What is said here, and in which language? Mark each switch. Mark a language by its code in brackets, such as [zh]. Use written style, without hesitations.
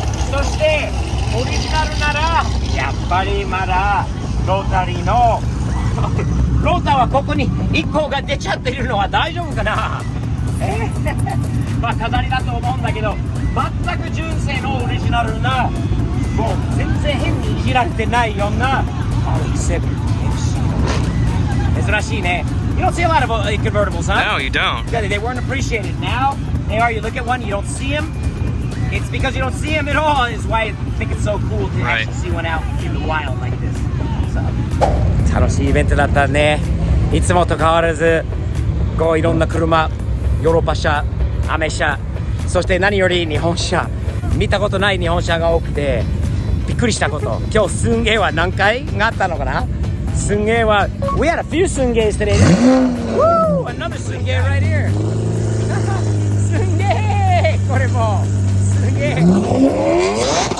[ja] そしてオリジナルならやっぱりまだロータリーのローターはここに1個が出ちゃってるのは大丈夫かな。まあ飾りだと思うんだけど、全く純正のオリジナルな、もう全然変にいじられてないような RX7FC。珍しいね。 [en] You don't see a lot of convertibles, huh? No, you don't. Yeah, they weren't appreciated. Now they are. You look at one, you don't see them. It's because you don't see them at all is why I think it's so cool to Right. actually see one out in the wild like this. So. [ja] 楽しいイベントだったね。いつもと変わらずこういろんな車、ヨーロッパ車、アメ車、そして何より日本車、見たことない日本車が多くてびっくりしたこと。今日すんげーは何回があったのかな。 [en] すんげーは We had a few すんげー today. Woo! Another すんげー right here. [ja] すんげー、これもすんげー。